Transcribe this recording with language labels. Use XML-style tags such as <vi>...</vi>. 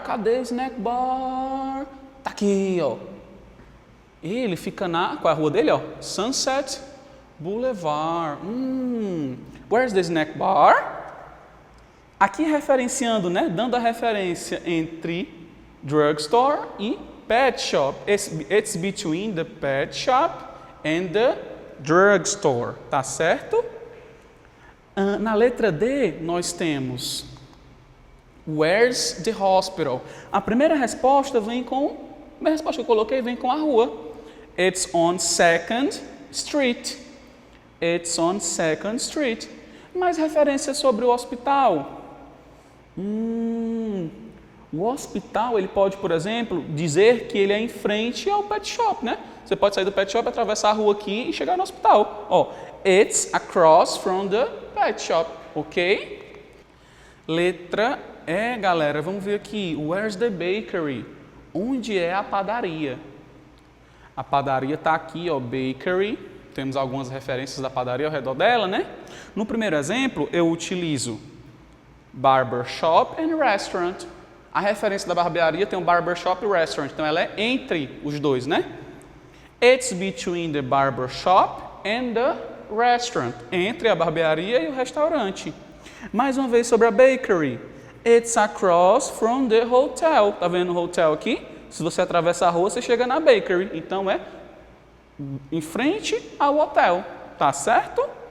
<pt>Cadê o snack bar? Tá aqui, ó. Ele fica qual é a rua dele, ó? Sunset Boulevard.</pt> <en>Where's the snack bar?</en> <pt>Aqui referenciando, né? Dando a referência entre drugstore e pet shop.</pt> <en>It's between the pet shop and the drugstore,</en> <pt>tá certo? Na letra D, nós temos</pt> <en>where's the hospital?</en> <pt>A primeira resposta vem com, a primeira resposta que eu coloquei vem com a rua.</pt> <en>It's on 2nd Street. It's on 2nd Street.</en> <pt>Mais referência sobre o hospital. O hospital, ele pode, por exemplo, dizer que ele é em frente ao pet shop, né? Você pode sair do pet shop, atravessar a rua aqui e chegar no hospital.</pt> <en>Ó, it's across from the pet shop, ok?</en> <pt>Letra E, galera, vamos ver aqui.</pt> <en>Where's the bakery?</en> <pt>Onde é a padaria? A padaria está aqui, ó, bakery. Temos algumas referências da padaria ao redor dela, né? No primeiro exemplo, eu utilizo</pt> <en>barber shop and restaurant.</en> <pt>A referência da barbearia tem um barber shop e restaurant, então ela é entre os dois, né?</pt> <en>It's between the barber shop and the restaurant.</en> <pt>Entre a barbearia e o restaurante. Mais uma vez sobre a bakery.</pt> <en>It's across from the hotel.</en> <pt>Tá vendo o hotel aqui? Se você atravessa a rua, você chega na bakery. Então é em frente ao hotel. Tá certo?</pt>